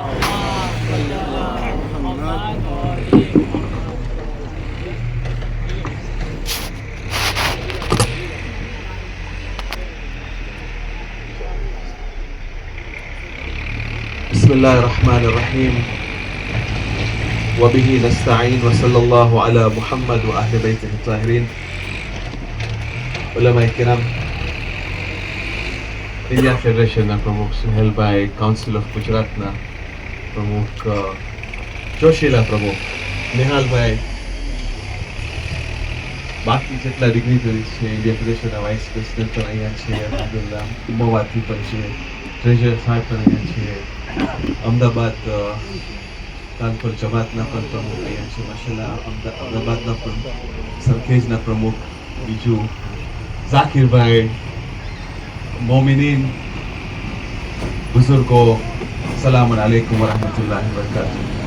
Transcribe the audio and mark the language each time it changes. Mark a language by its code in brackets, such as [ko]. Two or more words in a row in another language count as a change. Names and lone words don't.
[ar] بسم الله الرحمن الرحيم. وبه نستعين وصلى الله على محمد وأهل بيته الطاهرين. [gu] ઉલમાએ કિરામ, ઇન્ડિયા ફેડરેશનના પ્રમુખ સુહેલભાઈ, કાઉન્સિલ ઓફ ગુજરાતના પ્રમુખ જોશીલા પ્રમુખ નિહાલભાઈ, બાકી જેટલા ડિગ્નિટરીઝ છે, ઇન્ડિયા ફેડરેશનના [en] vice president [gu] પણ અહીંયા છે, અલ્હમ્દુલિલ્લાહ ઉમવાથી પણ છે, ટ્રેઝરર સાહેબ પણ અહીંયા છે, અમદાવાદ કાનપુર જમાતના પણ પ્રમુખ અહીંયા છે, માશાલ્લાહ અમદાવાદના પણ સરખેજના પ્રમુખ, બીજું ઝાકિરભાઈ, મોમિનીન, બુઝુર્ગો, [ar] سلام عليكم ورحمة الله وبركاته.